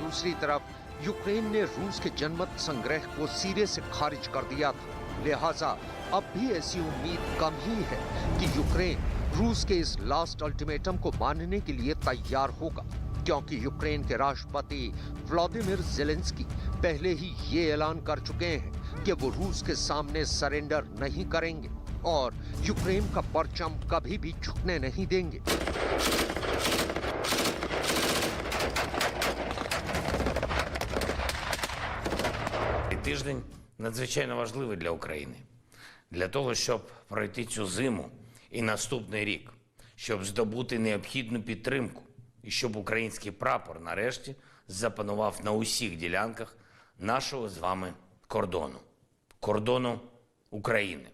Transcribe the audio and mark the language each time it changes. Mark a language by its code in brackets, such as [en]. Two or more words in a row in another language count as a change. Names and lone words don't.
[hi] दूसरी तरफ यूक्रेन ने रूस के जनमत संग्रह को सिरे से खारिज कर दिया था, लिहाजा अब भी ऐसी उम्मीद कम ही है कि यूक्रेन रूस के इस [en] last ultimatum [hi] को मानने के लिए तैयार होगा, क्योंकि यूक्रेन के राष्ट्रपति व्लादिमीर ज़ेलेंस्की पहले ही ये ऐलान कर चुके हैं कि वो रूस के सामने सरेंडर नहीं करेंगे और यूक्रेन का परचम कभी भी झुकने नहीं देंगे। [uk] Тиждень надзвичайно важливий для України. Для того, щоб пройти цю зиму і наступний рік, щоб здобути необхідну підтримку і щоб український прапор нарешті запанував на усіх ділянках нашого з вами кордону України.